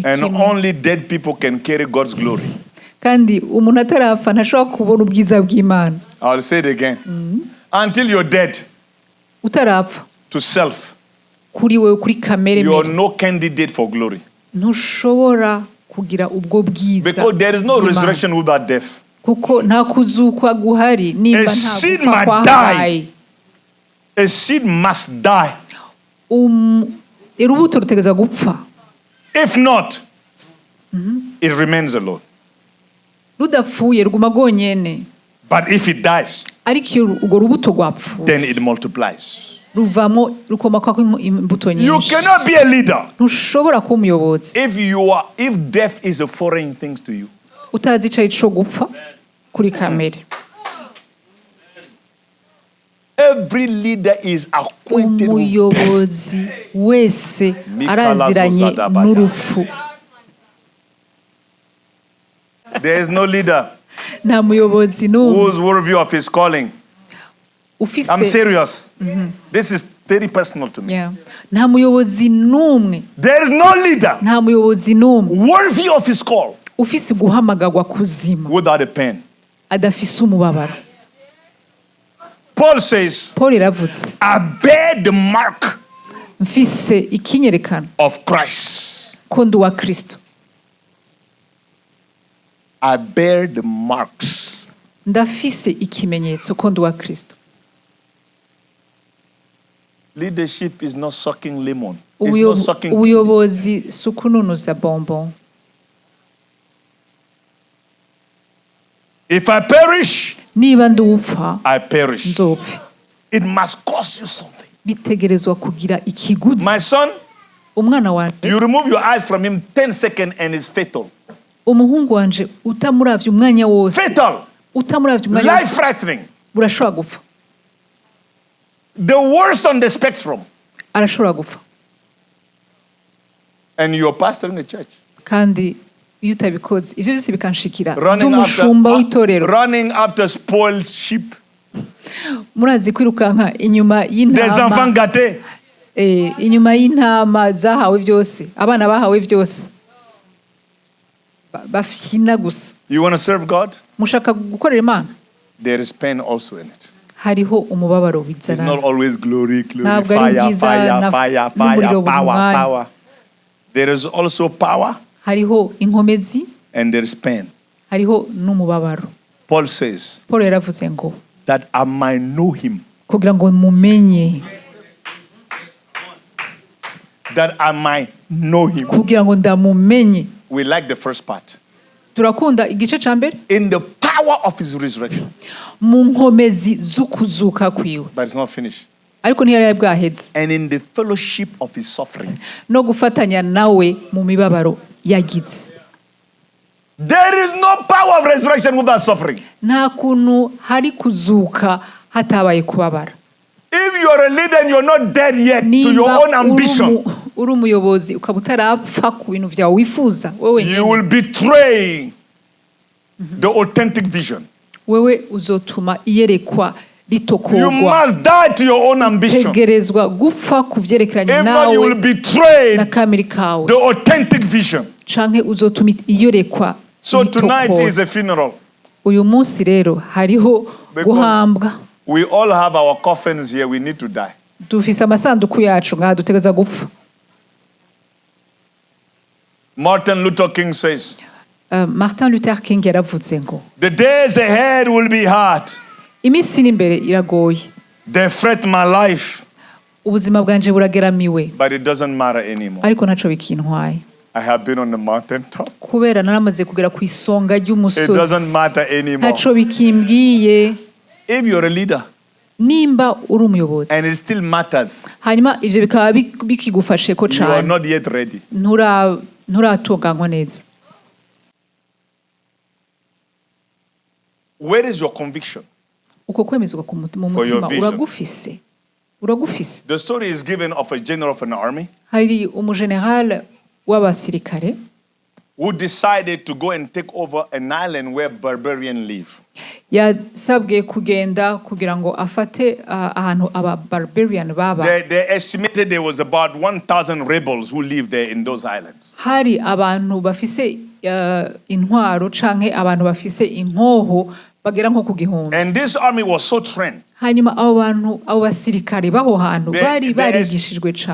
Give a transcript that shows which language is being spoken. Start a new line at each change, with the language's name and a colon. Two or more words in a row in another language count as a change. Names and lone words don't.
English: And
Rundi: kimwe.
English: only dead people can carry God's glory.
Rundi: Kandi umuntu atarapfa ntashobora kubona ubwiza bw'Imana.
English: I'll say it again. Until you're dead
Rundi: Utarapfa
English: to self,
Rundi: kuri wewe, kuri kamere
English: you're
Rundi: mbi,
English: no candidate for glory.
Rundi: ntushobora kugira ubwo bwiza.
English: Because there is no
Rundi: bw'Imana.
English: resurrection without death.
Rundi: Kuko nta kuzukwa guhari nimba
English: A
Rundi: nta
English: seed
Rundi: gupfa
English: must
Rundi: kwahaye.
English: die. A seed must die.
Rundi: Urubuto rutegeza gupfa.
English: If not, it remains alone.
Rundi: Rudapfuye ruguma gonyene.
English: But if it dies,
Rundi: Ariko iyo urwo rubuto rwapfuye,
English: then it multiplies.
Rundi: ruvamo rukomoka imbuto nyinshi.
English: You cannot be a leader
Rundi: Ntushobora kuba umuyobozi
English: if death is a foreign thing to you.
Rundi: utazi icari co gupfa kuri kamere.
English: Every leader is acquainted with death.
Rundi: Umuyobozi wese araziranye n'urupfu.
English: There is no leader
Rundi: Nta muyobozi
English: who
Rundi: n'umwe
English: is worthy of his calling.
Rundi: ufise.
English: I'm serious. This is very personal to me. Yeah.
Rundi: Nta muyobozi n'umwe.
English: There is no leader
Rundi: Nta muyobozi n'umwe
English: worthy of his call
Rundi: ufise guhamagagwa kuzima
English: without a pen.
Rundi: adafise umubabaro.
English: Paul says,
Rundi: Paul yaravutse,
English: I bear the mark
Rundi: mfise ikinyerekana
English: of Christ.
Rundi: ko ndi uwa Kristo.
English: I bear the marks.
Rundi: Ndafise ikimenyetso ko ndi uwa Kristo.
English: Leadership is not sucking lemon. It's not sucking
Rundi: ubuyobozi sukununuza bonbon.
English: If I perish,
Rundi: niba ndupfa,
English: I perish.
Rundi: Nzopfe.
English: It must cost you something.
Rundi: Bitegerezwa kugira ikiguzi.
English: My son,
Rundi: umwana wanje,
English: you remove your eyes from him 10 seconds and it's fatal.
Rundi: Umuhungu wanje utamuravye umwanya wose.
English: Fatal.
Rundi: Utamuravye umwanya wose.
English: Life threatening.
Rundi: Urashobora gupfa.
English: The worst on the spectrum.
Rundi: Arashobora gupfa.
English: And you're pastoring the church.
Rundi: Kandi iyo utabikoze ivyo byose bikanshikira n'umushumba w'itorero.
English: Running after spoiled sheep.
Rundi: Murazi kwirukanka inyuma y'intama.
French: Des enfants gâtés.
Rundi: Inyuma y'intama zahawe byose, abana bahawe byose. Bafina gusa.
English: You want to serve God?
Rundi: Mushaka gukorera Imana?
English: There is pain also in it.
Rundi: Hariho umubabaro bizana.
English: It's not always glory, fire, power. There is also power.
Rundi: Hariho inkomezi.
English: And there is pain.
Rundi: Hariho n'umubabaro.
English: Paul says.
Rundi: Paul yaravuze ngo.
English: That I might know him.
Rundi: Kugira ngo mumenye.
English: That I might know him.
Rundi: Kugira ngo ndamumenye.
English: We like the first part.
Rundi: Turakunda igice ca mbere.
English: In the power of his resurrection.
Rundi: Mu nkomezi z'ukuzuka kwiwe.
English: But it's not finished.
Rundi: Ariko ntiyari bwaheze.
English: And in the fellowship of his suffering.
Rundi: No gufatanya nawe mu mibabaro yagize.
English: There is no power of resurrection without suffering.
Rundi: Nta kuntu hari kuzuka hatabaye kubabara.
English: If you are a leader and you're not dead yet to your own ambition,
Rundi: uri umuyobozi ukaba utarapfa ku bintu vyawe wifuza wewe nyine,
English: you will betray the authentic vision.
Rundi: Wewe uzotuma iyerekwa litokogwa.
English: You must die to your own ambition.
Rundi: Tegerezwa gupfa kuvyerekeranye nawe.
English: You will betray
Rundi: na kamere kawe.
English: The authentic vision.
Rundi: Canke uzotuma iyerekwa.
English: So tonight is a funeral.
Rundi: Uyu munsi rero hariho guhambwa.
English: We all have our coffins here. We need to die.
Rundi: Dufise amasanduku yacu ngaha dutegereza gupfa.
English: Martin Luther King says.
Rundi: Martin Luther King yaravuze ngo.
English: The days ahead will be hard.
Rundi: Iminsi iri imbere iragoye.
English: They threat my life.
Rundi: Ubuzima bwanje burageramiwe.
English: But it doesn't matter anymore.
Rundi: Ariko naco bikintwaye.
English: I have been on the mountain top.
Rundi: Kubera naramaze kugera ku isonga ry'umusozi.
English: It doesn't matter anymore.
Rundi: Naco bikimbwiye.
English: If you're a leader.
Rundi: Nimba uri umuyobozi.
English: And it still matters.
Rundi: Hanyuma ivyo bikaba bikigufashe ko cyane.
English: You are not yet ready.
Rundi: Nturatunganywa neza.
English: Where is your conviction?
Rundi: Uko kwemezwa mu mutima uragufise. Uragufise.
English: The story is given of a general of an army.
Rundi: Hari umugeneral w'abasirikare
English: who decided to go and take over an island where barbarians live.
Rundi: Yasabwe kugenda kugira ngo afate ahantu aba barbarian baba.
English: They estimated there was about 1,000 rebels who lived there in those islands.
Rundi: Hari abantu bafise intwaro canke abantu bafise inkoho bagera nko ku gihumbi.
English: And this army was so trained.
Rundi: Hanyuma abo basirikare baho hantu bari barigishijwe cyane.